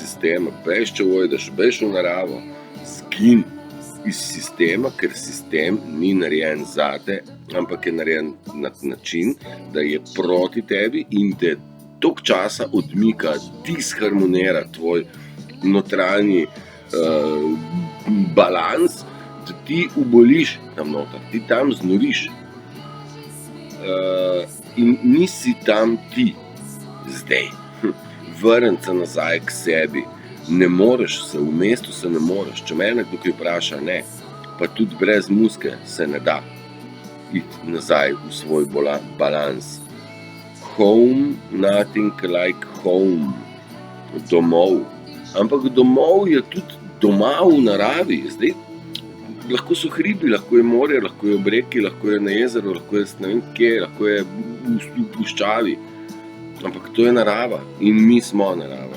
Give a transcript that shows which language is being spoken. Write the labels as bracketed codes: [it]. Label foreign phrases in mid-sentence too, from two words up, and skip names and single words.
[sl] sistema, bež, če vojdaš, bež v naravo, zgin iz sistema, ker sistem ni narejen zate, ampak je narejen na način, da je proti tebi in te toliko časa odmika, disharmonira tvoj notranji balans, da ti uboliš tam noter, ti tam znoriš in nisi tam ti zdaj. Vrniti se nazaj k sebi, ne moreš se, v mestu se ne moreš. Če me nekdo kaj vpraša, ne, pa tudi brez muske se ne da iti nazaj v svoj balans. [en] Home, nothing like home. [sl] Domov. Ampak domov je tudi doma v naravi. Zdaj, lahko so hribi, lahko je morje, lahko je ob reki, lahko je na jezeru, lahko je ne vem kje, lahko je v puščavi. Ampak to je narava in mi smo narava.